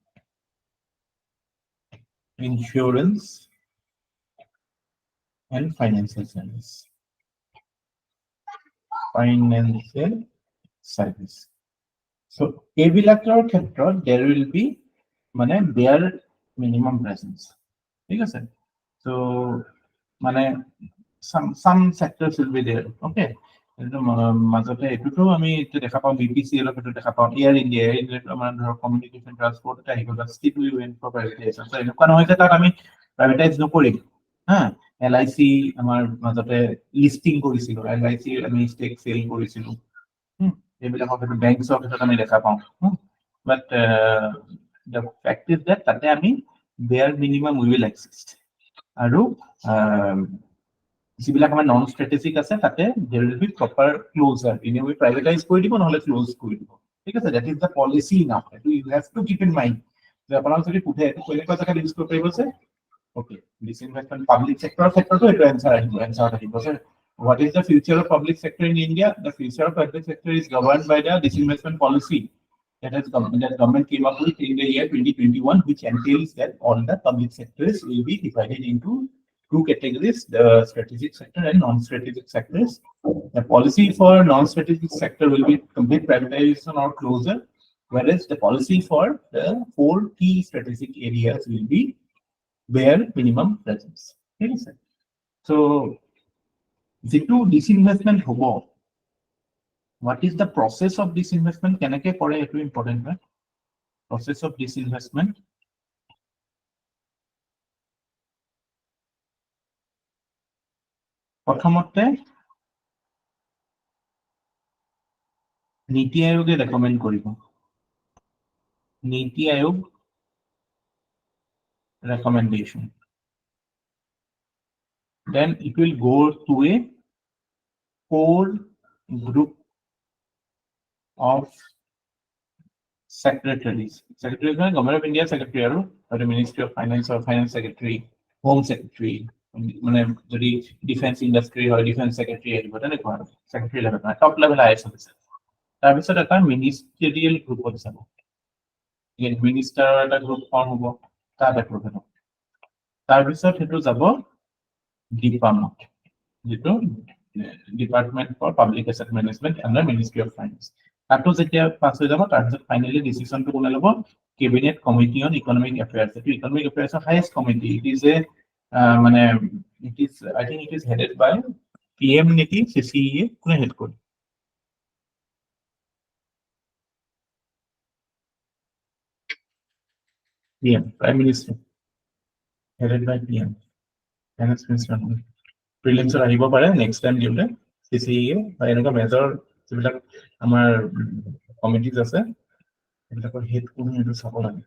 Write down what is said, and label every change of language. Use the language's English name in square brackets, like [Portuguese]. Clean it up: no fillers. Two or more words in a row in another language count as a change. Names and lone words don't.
[English] insurance and financial service so [Assamese] এইবিলাকৰ ক্ষেত্ৰত [English] there will be মানে bare minimum presence [Assamese] ঠিক আছে [English] so মানে some sectors will be there okay [Assamese] মাজতে এটোটো আমি দেখা পাওঁ BPCL এটো দেখা পাওঁ এয়াৰ ইণ্ডিয়া আমাৰ ধৰ কমিউনিকেশ্যন ট্ৰান্সপোৰ্ট এটা আহিব [English] still we went for privatization so [Assamese] এনেকুৱা নহয় যে তাত আমি প্ৰাইভেটাইজ নকৰিম হা LIC আমাৰ মাজতে লিস্টিং কৰিছিল LIC আমি ষ্টেক সেল কৰিছিল এইবিলাকৰ ক্ষেত্ৰত বেংকছৰ ক্ষেত্ৰত আমি দেখা পাওঁ [English] but the fact is that [Assamese] তাতে আমি [English] bare minimum will exist [Assamese] আৰু যিবিলাক আমাৰ [English] non strategic [Assamese] আছে তাতে [English] there will be proper closure in a way [Assamese] privatize কৰি দিব নহলে ক্লোজ কৰি দিব ঠিক আছে [English] that is the policy now you have to keep in mind [Assamese] যে আপোনাক যদি পুঠে কোনেকুৱা জায়গা ইউজ কৰিব পাৰিব [English] যে okay disinvestment public sector to it answer আহিব sir what is the future of public sector in India the future of public sector is governed by the disinvestment policy that government came up with in the year 2021 which entails that all the public sectors will be divided into two categories the strategic sector and non-strategic sectors the policy for non-strategic sector will be complete privatization or closure whereas the policy for the 4 key strategic areas will be bare minimum presence [Assamese] ঠিক আছে [English] so যেটো disinvestment হ'ব what is the process of disinvestment [Assamese] কেনেকে কৰে এটো ইম্পৰ্টেন্ট হয় [English] process of disinvestment [Assamese] প্ৰথমতে নীতি আয়োগে ৰেকমেন্ড কৰিব নীতি আয়োগ [English] recommendation then it will go to a core group of secretaries secretaries মানে government of India secretary or the ministry of finance or finance secretary home secretary মানে যদি defense industry or defense secretary আহিব তেনেকুৱা secretary level top level IS officer [Assamese] তাৰ পিছত এটা [English] ministerial group of যাব [Assamese] এডমিনিষ্ট্ৰাৰৰ এটা গ্ৰুপ ফৰ্ম হ'ব, তাত এপ্ৰুভেল হ'ব। তাৰপিছত সেইটো যাব ডিপামত, যিটো ডিপাৰ্টমেণ্ট ফৰ পাব্লিক এছেট মেনেজমেণ্ট [English] under Ministry of Finance. [Assamese] তাতো যেতিয়া পাছ হৈ যাব, তাৰপিছত ফাইনেলি ডিচিশ্যনটো কোনে ল'ব? কেবিনেট কমিটি অন ইকনমিক এফেয়াৰ্ছ। এইটো ইকনমিক এফেয়াৰ্ছৰ হাইয়েষ্ট কমিটি। [English] it is a মানে it is I think it is headed by PM [Assamese] নেকি, CCE কোনে হেড কৰে? [English] PM, Prime Minister, headed by PM, Finance Minister. [Assamese] প্ৰিলিমছত আহিব পাৰে [English] next time [Assamese] দিওঁতে CCE বা এনেকুৱা মেজৰ যিবিলাক আমাৰ কমিটিজ আছে সেইবিলাকৰ হেড কোন সেইটো চাব লাগে।